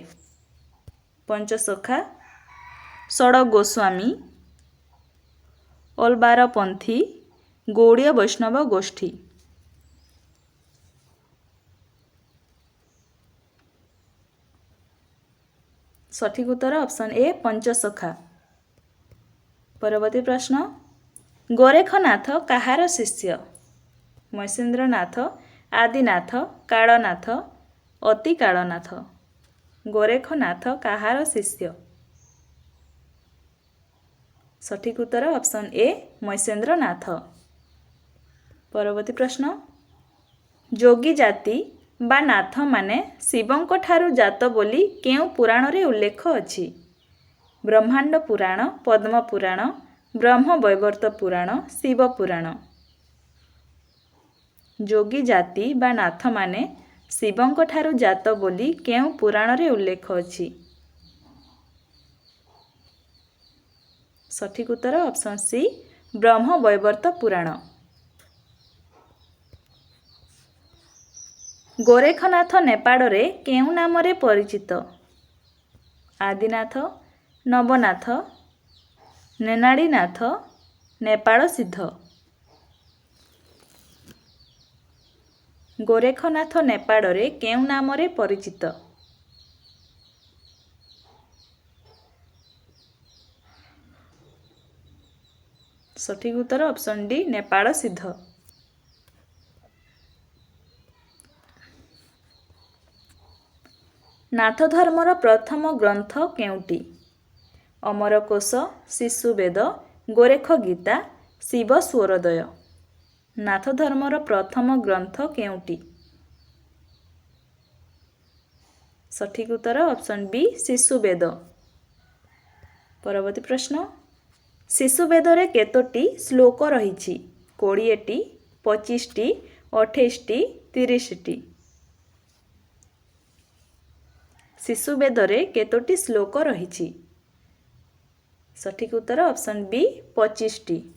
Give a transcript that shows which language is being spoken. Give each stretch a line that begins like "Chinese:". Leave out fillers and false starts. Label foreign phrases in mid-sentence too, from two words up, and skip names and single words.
Odia: ପଞ୍ଚସଖା, ଷଡ଼ଗୋସ୍ୱାମୀ, ଓଲବାରପନ୍ଥୀ, ଗୌଡ଼ୀୟ ବୈଷ୍ଣବ ଗୋଷ୍ଠୀ। ସଠିକ୍ ଉତ୍ତର ଅପସନ୍ ଏ ପଞ୍ଚସଖା। ପରବର୍ତ୍ତୀ ପ୍ରଶ୍ନ ଗୋରେଖନାଥ କହାର ଶିଷ୍ୟ ମହେନ୍ଦ୍ରନାଥ ଆଦିନାଥ କାଳନାଥ ଅତି କାଳନାଥ ଗୋରେଖନାଥ କହାର ଶିଷ୍ୟ ସଠିକ୍ ଉତ୍ତର ଅପ୍ସନ୍ ଏ ମହେନ୍ଦ୍ରନାଥ। ପରବର୍ତ୍ତୀ ପ୍ରଶ୍ନ ଯୋଗୀ ଜାତି ବା ନାଥ ମାନେ ଶିବଙ୍କ ଠାରୁ ଜାତ ବୋଲି କେଉଁ ପୁରାଣ ରେ ଉଲ୍ଲେଖ ଅଛି ବ୍ରହ୍ମାଣ୍ଡ ପୁରାଣ ପଦ୍ମ ପୁରାଣ ବ୍ରହ୍ମ ବୈବର୍ତ୍ତ ପୁରାଣ ଶିବ ପୁରାଣ ଯୋଗୀ ଜାତି ବା ନାଥ ମାନେ ଶିବଙ୍କ ଠାରୁ ଜାତ ବୋଲି କେଉଁ ପୁରାଣ ରେ ଉଲ୍ଲେଖ ଅଛି ସଠିକ୍ ଉତ୍ତର ଅପ୍ସନ୍ ସି ବ୍ରହ୍ମ ବୈବର୍ତ୍ତ ପୁରାଣ। ଗୋରେଖନାଥ ନେପାଳ ରେ କେଉଁ ନାମ ରେ ପରିଚିତ ଆଦିନାଥ ନବନାଥ ନେନାଡ଼ୀନାଥ ନେପାଳ ସିଦ୍ଧ ଗୋରେଖନାଥ ନେପାଳ ରେ କେଉଁ ନାମ ରେ ପରିଚିତ ସଠିକ୍ ଉତ୍ତର ଅପ୍ସନ୍ ଡି ନେପାଳ ସିଦ୍ଧ। ନାଥ ଧର୍ମର ପ୍ରଥମ ଗ୍ରନ୍ଥ କେଉଁଟି ଅମରକୋଷ ଶିଶୁବେଦ ଗୋରେଖ ଗୀତା ଶିବ ସ୍ୱରୋଦୟ ନାଥ ଧର୍ମର ପ୍ରଥମ ଗ୍ରନ୍ଥ କେଉଁଟି ସଠିକ୍ ଉତ୍ତର ଅପ୍ସନ୍ ବି ଶିଶୁବେଦ। ପରବର୍ତ୍ତୀ ପ୍ରଶ୍ନ ଶିଶୁବେଦ ରେ କେତୋଟି ଶ୍ଳୋକ ରହିଛି 20ଟି 25ଟି 28ଟି 30ଟି ଶିଶୁବେଦ ରେ କେତୋଟି ଶ୍ଳୋକ ରହିଛି ସଠିକ୍ ଉତ୍ତର ଅପ୍ସନ୍ ବି 25ଟି।